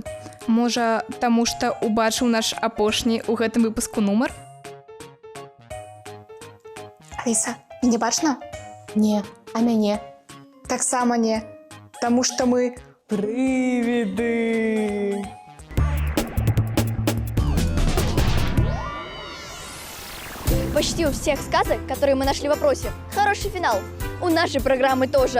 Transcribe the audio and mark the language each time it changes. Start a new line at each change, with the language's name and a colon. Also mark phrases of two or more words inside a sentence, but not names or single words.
Belarusian: Можа, таму што убачыў наш апошні ў гэтым выпуску нумар? Аліса, мяне бачна? Не, а мяне? Таксама не, таму што мы прывіды.
Russian: Почти у всех сказок, которые мы нашли в вопросе, хороший финал. У нашей программы тоже.